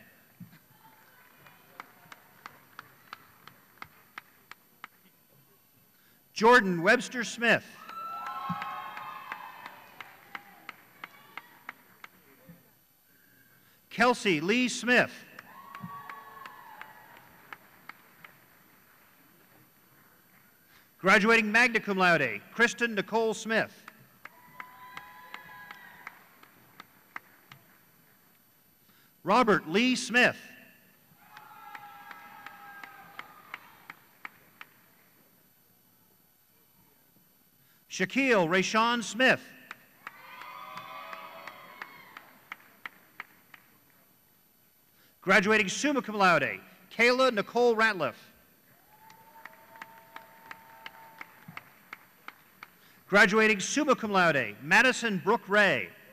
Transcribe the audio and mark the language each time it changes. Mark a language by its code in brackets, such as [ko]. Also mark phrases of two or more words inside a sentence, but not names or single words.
[en] Jordan Webster Smith. Kelsey Lee Smith. [la] Graduating magna cum laude, [en] Kristen Nicole Smith. Robert Lee Smith. Shaquille Rayshawn Smith. Graduating [la] summa cum laude, [en] Kayla Nicole Ratliff. Graduating [la] summa cum laude, [en] Madison Brooke Ray.